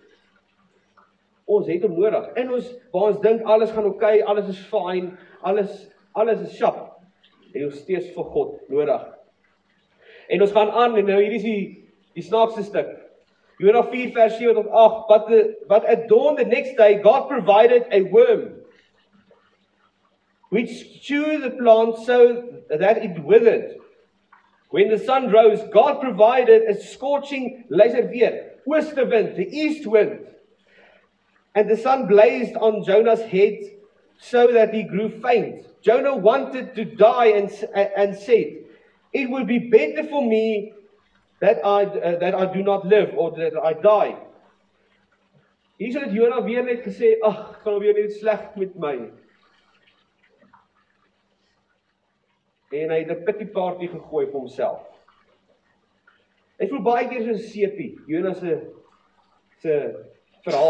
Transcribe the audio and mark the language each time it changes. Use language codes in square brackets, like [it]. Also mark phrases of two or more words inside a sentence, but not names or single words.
[af] Ons het hom nodig. En waar ons dink alles gaan oké, alles is fyn, alles is sharp. En ons steeds vir God nodig. En ons gaan aan, en nou hier is die snaakste stuk. Jona 4 vers 7 tot 8, [en] but at dawn the next day, God provided a worm, which chewed the plant so that it withered. When the sun rose, God provided a scorching, [af] luister weer, oostenwind, [en] the east wind. And the sun blazed on Jonah's head so that he grew faint. Jonah wanted to die and said, it would be better for me that I do not live, or that I die. [af] Hier het Jonah weer net gesê, ag, ek gaan weer net sleg met my. En hy het 'n [en] pity party [af] gegooi vir homself. Hy voel baie keer soos 'n sepie, Jonah se verhaal.